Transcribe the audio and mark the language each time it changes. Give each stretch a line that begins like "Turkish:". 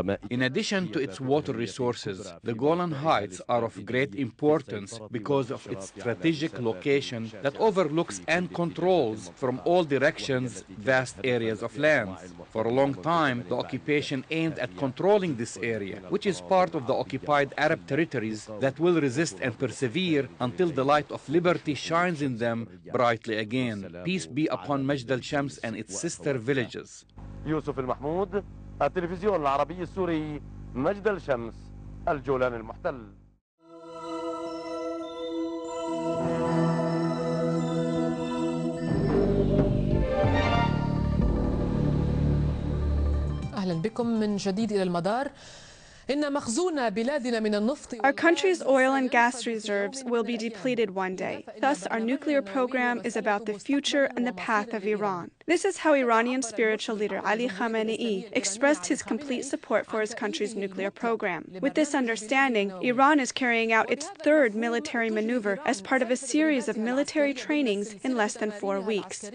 English: In addition to its water resources, the Golan Heights are of great importance because of its strategic location that overlooks and controls from all directions vast areas of land. For a long time, the occupation aimed at controlling this area, which is part of the occupied Arab territories that will resist and persevere until the light of liberty shines in them brightly again. Peace be upon Majd al-Shams and its sister villages.
Arabic: يوسف المحمود التلفزيون العربي السوري مجد الشمس الجولان المحتل. أهلا بكم من جديد إلى المدار.
English: Our country's oil and gas reserves will be depleted one day. Thus, our nuclear program is about the future and the path of Iran. This is how Iranian spiritual leader Ali Khamenei expressed his complete support for his country's nuclear program. With this understanding, Iran is carrying out its 3rd military maneuver as part of a series of military trainings in less than 4 weeks.